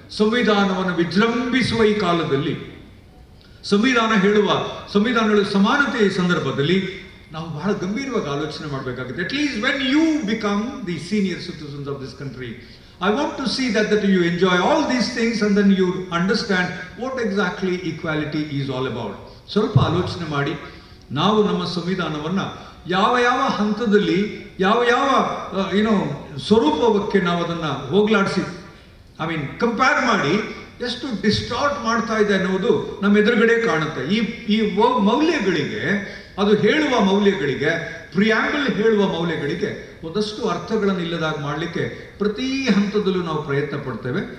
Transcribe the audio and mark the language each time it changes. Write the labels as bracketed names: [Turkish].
[Kannada] ಸಂವಿಧಾನವನ್ನು ವಿಜೃಂಭಿಸುವ ಈ ಕಾಲದಲ್ಲಿ ಸಂವಿಧಾನ ಹೇಳುವ ಸಮಾನತೆಯ ಸಂದರ್ಭದಲ್ಲಿ ನಾವು ಬಹಳ ಗಂಭೀರವಾಗಿ ಆಲೋಚನೆ ಮಾಡಬೇಕಾಗುತ್ತೆ. [English] At least when you become the senior citizens of this country, I want to see that you enjoy all these things and then you understand what exactly equality is all about. [Kannada] ಸ್ವಲ್ಪ ಆಲೋಚನೆ ಮಾಡಿ. ನಾವು ನಮ್ಮ ಸಂವಿಧಾನವನ್ನು ಯಾವ ಯಾವ ಹಂತದಲ್ಲಿ ಯಾವ ಯಾವ ಸ್ವರೂಪಕ್ಕೆ ನಾವು ಅದನ್ನು ಹೋಗ್ಲಾಡಿಸಿ ಕಂಪೇರ್ ಮಾಡಿ ಎಷ್ಟು ಡಿಸ್ಟಾರ್ಟ್ ಮಾಡ್ತಾ ಇದೆ ಅನ್ನೋದು ನಮ್ಮ ಎದುರುಗಡೆ ಕಾಣುತ್ತೆ. ಈ ಮೌಲ್ಯಗಳಿಗೆ, ಅದು ಹೇಳುವ ಮೌಲ್ಯಗಳಿಗೆ, ಪ್ರಿಯಾಂಬಲ್ ಹೇಳುವ ಮೌಲ್ಯಗಳಿಗೆ ಒಂದಷ್ಟು ಅರ್ಥಗಳನ್ನು ಇಲ್ಲದಾಗ ಮಾಡಲಿಕ್ಕೆ ಪ್ರತಿ ಹಂತದಲ್ಲೂ ನಾವು ಪ್ರಯತ್ನ ಪಡ್ತೇವೆ.